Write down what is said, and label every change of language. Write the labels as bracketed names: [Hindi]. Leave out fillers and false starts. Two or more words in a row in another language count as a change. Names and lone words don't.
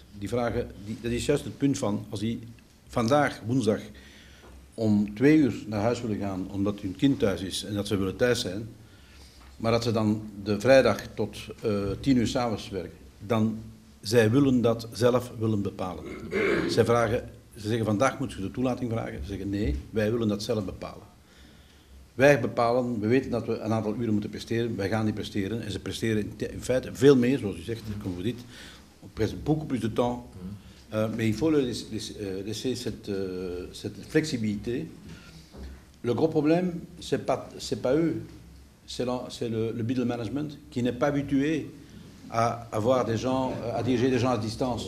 [Dutch] Dat is juist het punt van, als die vandaag, woensdag, om 2 uur naar huis willen gaan omdat hun kind thuis is en dat ze willen thuis zijn, maar dat ze dan de vrijdag tot 10 uur 's avonds werken, dan zij willen dat zelf willen bepalen. Ze zeggen vandaag moet je de toelating vragen. Ze zeggen nee, wij willen dat zelf bepalen. Wij bepalen, we weten dat we een aantal uren moeten presteren, wij gaan die presteren. En ze presteren in feite veel meer, zoals u zegt, [French] comme vous dites, on presse beaucoup plus de temps. Mais il faut laisser cette flexibilité. Le gros problème, c'est pas eux, c'est le [English] middle management [French] qui n'est pas habitué à avoir des gens, à diriger des gens à distance.